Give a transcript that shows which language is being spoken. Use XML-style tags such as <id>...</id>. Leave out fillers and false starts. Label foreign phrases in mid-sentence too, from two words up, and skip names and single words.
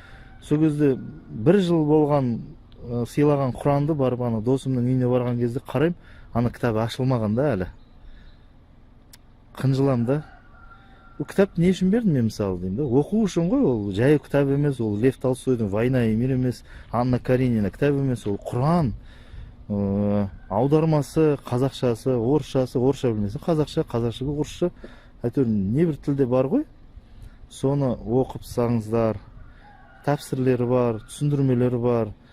<kk>Сол кезде бір жыл болған сыйлаған Құранды барып, ана досымның үйіне барған кезде қарайым, ана кітап ашылмаған да әлі. Қынжылам да. Ол кітапты не үшін бердім мен, мысалы, деймін да. Оқу үшін ғой, ол жай кітап емес, ол Лев Толстойдың «Война и мир» емес, Анна Каренина кітап емес, ол Құран. Аудармасы, қазақшасы, орысшасы, орысша білмесін, қазақша, орысша, әйтеуір не бір тілде бар ғой. Соны оқып саңыздар, тәпсірлері бар, түсіндірмелері бар.</kk>